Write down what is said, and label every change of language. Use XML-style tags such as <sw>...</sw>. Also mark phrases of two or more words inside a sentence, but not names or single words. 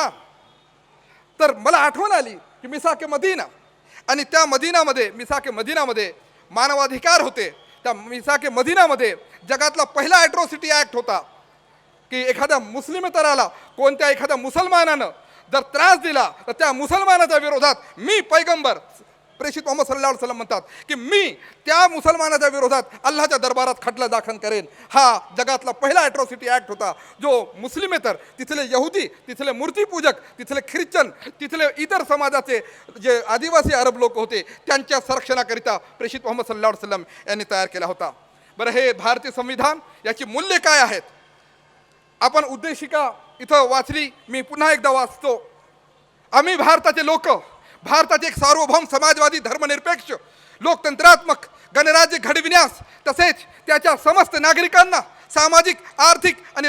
<mr>तर मला आठवण आली की मिसाके मदीना, आणि त्या मदीनामध्ये मिसाके मदीनामध्ये मानवाधिकार होते. त्या मिसाके मदीनामध्ये जगातला पहिला</mr> <en>atrocity act</en> <mr>होता की एखाद्या मुस्लिमेतराला कोणत्या एखाद्या मुसलमानानं जर त्रास दिला तर त्या मुसलमानाच्या विरोधात मी पैगंबर प्रेषित मोहम्मद</mr> <ar>صلى الله عليه وسلم</ar> <mr>म्हणतात की मी त्या मुसलमानाच्या विरोधात अल्लाहच्या दरबारात खटला दाखल करेन. हा जगातला पहिला</mr> <en>atrocity act</en> <mr>होता जो मुस्लिमेतर, तिथले यहुदी, तिथले मूर्तीपूजक, तिथले ख्रिश्चन, तिथले इतर समाजाचे जे आदिवासी अरब लोक होते त्यांच्या संरक्षणाकरिता प्रेषित मोहम्मद</mr> <ar>صلى الله عليه وسلم</ar> <mr>यांनी तयार केला होता. बरं, हे भारतीय संविधान याची मूल्ये काय आहेत? आपण उद्देशिका इथं वाचली, मी पुन्हा एकदा वाचतो. आम्ही भारताचे लोक, भारताचे एक सार्वभौम समाजवादी धर्मनिरपेक्ष लोकतंत्रात्मक गणराज्य घडविण्यास तसेच त्याच्या समस्त नागरिकांना सामाजिक, आर्थिक आणि</mr>